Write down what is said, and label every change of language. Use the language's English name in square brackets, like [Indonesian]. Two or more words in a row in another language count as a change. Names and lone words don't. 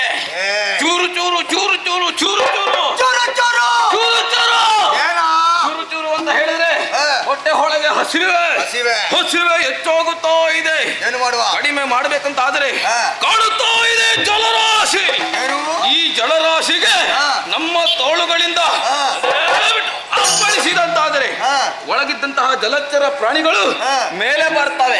[Kannada] ಚೂರು ಚೂರು ಚೂರು ಚೂರು ಚೂರು ಚೂರು ಚೋರು ಚೋರು. ಚೂರು ಚೂರು ಏನಾ? ಚೂರು ಚೂರು ಅಂತ ಹೇಳಿದ್ರೆ ಹೊಟ್ಟೆ ಒಳಗೆ ಹಸಿವೆ ಹಸಿವೆ. ಹಸಿವೆ ಹೆಚ್ಚೋಗುತ್ತಾ ಇದೆ. ಏನು ಮಾಡುವ? ಕಡಿಮೆ ಮಾಡ್ಬೇಕಂತ ಆದ್ರೆ ಹಾ. ಕಾಣುತ್ತಾ ಇದೆ ಜಲರಾಶಿ. ಏನು? ಈ ಜಲರಾಶಿಗೆ ನಮ್ಮ ತೋಳುಗಳಿಂದ ಅಪ್ಪಳಿಸಿದಂತಾದರೆ ಒಳಗಿದ್ದಂತಹ ಜಲಚರ ಪ್ರಾಣಿಗಳು ಮೇಲೆ ಬರ್ತವೆ.